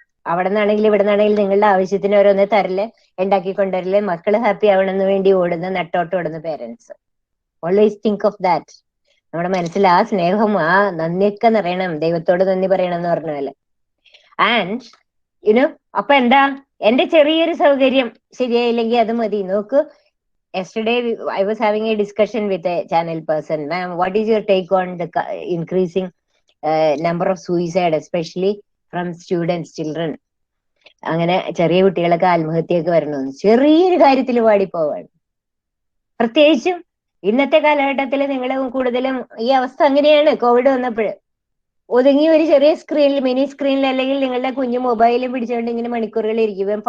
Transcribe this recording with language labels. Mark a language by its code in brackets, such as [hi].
[ml] അവിടെ നിന്നാണെങ്കിലും ഇവിടെ നിന്നാണെങ്കിലും നിങ്ങളുടെ ആവശ്യത്തിന് ഓരോന്ന് തരല്, ഉണ്ടാക്കി കൊണ്ടുവരല്, മക്കള് ഹാപ്പി ആവണമെന്ന് വേണ്ടി ഓടുന്ന നെട്ടോട്ട് ഓടുന്ന parents. [en] Always think of that. [ml] നമ്മുടെ മനസ്സിൽ ആ സ്നേഹം, ആ നന്ദിയൊക്കെ നിറയണം, ദൈവത്തോട് നന്ദി പറയണം എന്ന് പറഞ്ഞ പോലെ. ആൻഡ് അപ്പൊ എന്താ, എന്റെ ചെറിയൊരു സൗകര്യം ശരിയായില്ലെങ്കിൽ അത് മതി. നോക്കൂ, [en] yesterday I was having a discussion with a channel person. Ma'am, what is your take on the increasing number of suicide, especially from students, children? [ml] അങ്ങനെ ചെറിയ കുട്ടികളൊക്കെ ആത്മഹത്യയൊക്കെ വരണമെന്ന് ചെറിയൊരു കാര്യത്തിൽ പാടിപ്പോവാണ്. പ്രത്യേകിച്ചും ഇന്നത്തെ കാലഘട്ടത്തിൽ നിങ്ങൾ കൂടുതലും ഈ അവസ്ഥ അങ്ങനെയാണ്. കോവിഡ് വന്നപ്പോൾ ഒതുങ്ങി ഒരു ചെറിയ സ്ക്രീനിൽ, മിനി സ്ക്രീനിൽ, അല്ലെങ്കിൽ നിങ്ങളുടെ കുഞ്ഞു മൊബൈലിൽ പിടിച്ചുകൊണ്ട് ഇങ്ങനെ മണിക്കൂറുകൾ ഇരിക്കും.